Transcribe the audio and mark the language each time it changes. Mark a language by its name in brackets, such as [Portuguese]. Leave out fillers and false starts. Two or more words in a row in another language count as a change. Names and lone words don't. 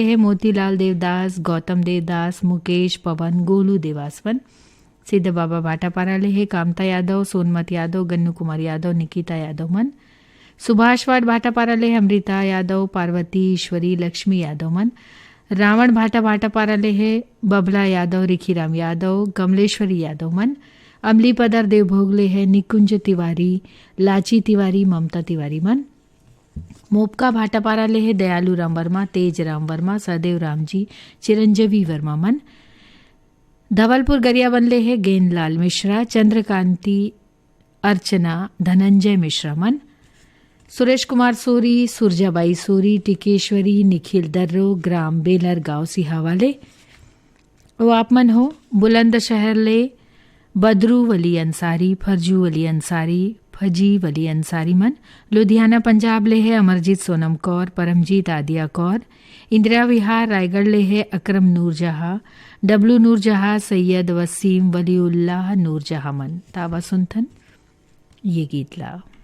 [Chhattisgarhi] है मोतीलाल देवदास, गौतम देवदास, मुकेश, पवन, गोलू देवासवन, सिद्ध बाबा भाटापारा ले है कामता यादव, सोनमत यादव, गन्नू कुमार यादव, निकिता यादव मन, सुभाषवाड़ भाटापारा ले अमृता यादव, पार्वती, ईश्वरी, लक्ष्मी यादव मन, रावण भाटापारा ले है बबला यादव, रिखीराम यादव, कमलेश्वरी यादव मन, अमली पदर देवभोग ले है निकुंज तिवारी, लाची तिवारी, ममता तिवारी मन, मोपका भाटापारा ले है दयालु राम वर्मा, तेज राम वर्मा, सदैव रामजी, चिरंजीवी वर्मा मन, धवलपुर गरियाबंद ले है गेंदलाल मिश्रा, चंद्रकांति, अर्चना, धनंजय मिश्रा मन, सुरेश कुमार सोरी, सुरजाबाई सोरी, टिकेश्वरी, निखिल दर्रो, ग्राम बेलर गांव सिहावाले, वो आप मन हो बुलंदशहर ले बदरू वली अंसारी, फरजू वली अंसारी, फजी वली अंसारी मन, लुधियाना पंजाब ले है अमरजीत सोनम कौर, परमजीत आदिया कौर, इंदिरा विहार रायगढ़ ले है अकरम नूरजहाँ, डब्लू नूरजहाँ, सैयद वसीम वलीउल्लाह नूरजहाँ मन। ताबा सुनथन ये गीत ला।